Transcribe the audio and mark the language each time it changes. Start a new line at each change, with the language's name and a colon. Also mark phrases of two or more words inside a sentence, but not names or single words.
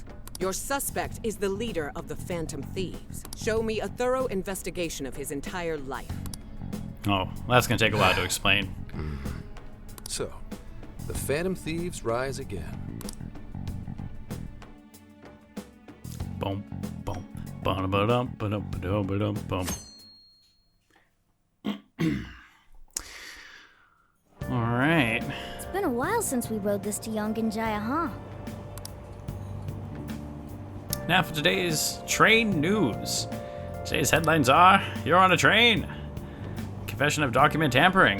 English: Your suspect is the leader of the Phantom Thieves. Show me a thorough investigation of his entire life. Oh, that's gonna take a while to explain. So, the Phantom Thieves rise again. Boom, boom, ba-da-ba-dum, ba-dum, boom. All right. It's been a while since we rode this to Yongenjaya, huh? Now for today's train news. Today's headlines are: You're on a train. Confession of document tampering.